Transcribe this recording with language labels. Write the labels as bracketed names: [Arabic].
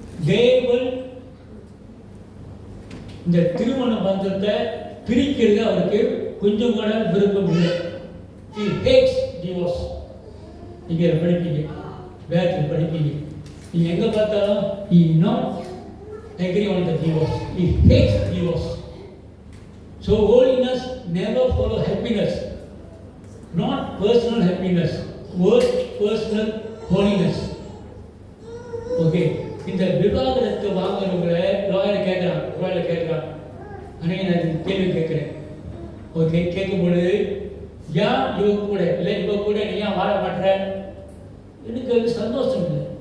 [Tamil] தேவன் இந்த திருமண பந்தத்தை பிரிக்கிறது அவருக்கு கொஞ்சம் கூட விருப்பம் இல்லை. [English] He hates divorce. [Tamil] நீங்க படிப்பீங்க, வேதத்தில் படிப்பீங்க, நீங்க எங்க பார்த்தாலும் [English] he not agree on the divorce. He hates divorce. So holiness never follow happiness, not personal happiness, word personal holiness. [Tamil] Okay, இந்த விவாகரத்து வாங்குறவங்களை லாயர் கேட்குறான். அன்னைக்கு நான் கேள்வி கேட்குறேன். ஓகே, கேட்கும் பொழுது ஏன் இவ கூட இல்லை, இவ கூட நீ ஏன் வாழ மாட்டேற, எனக்கு அது சந்தோஷம் இல்லை.